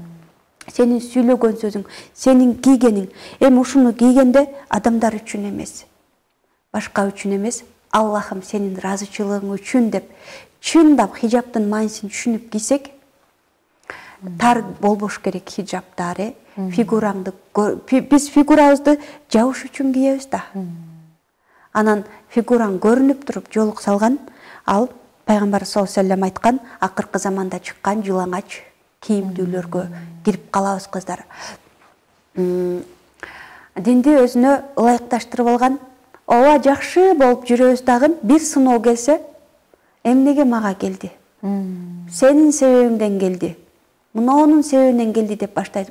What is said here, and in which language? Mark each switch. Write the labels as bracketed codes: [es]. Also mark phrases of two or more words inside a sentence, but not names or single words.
[ky] Сенин сүйлөгөн сөзүң, сенин кийгениң, эми ушуну кийгенде адамдар үчүн эмес, башка үчүн эмес, Аллахым сенин разычылыгың үчүн деп чындап хижаптын маанисин түшүнүп кийсек, тар болбош керек хижаптар, фигураңды, биз фигурабызды жабыш үчүн кийебиз да. Анан фигураң көрүнүп туруп жолук салган, ал Пайгамбар [ar] صلى الله عليه وسلم [ky] айткан акыркы заманда чыккан жылаңач кийимдүүлөргө кирип калабыз кыздар. Динди өзүнө ылайыкташтырып алган, ооба жакшы болуп жүрөбүз дагы, бир сыноо келсе, эмнеге мага келди? Сенин себебиңден келди. Муноонун себебинен келди деп баштайт.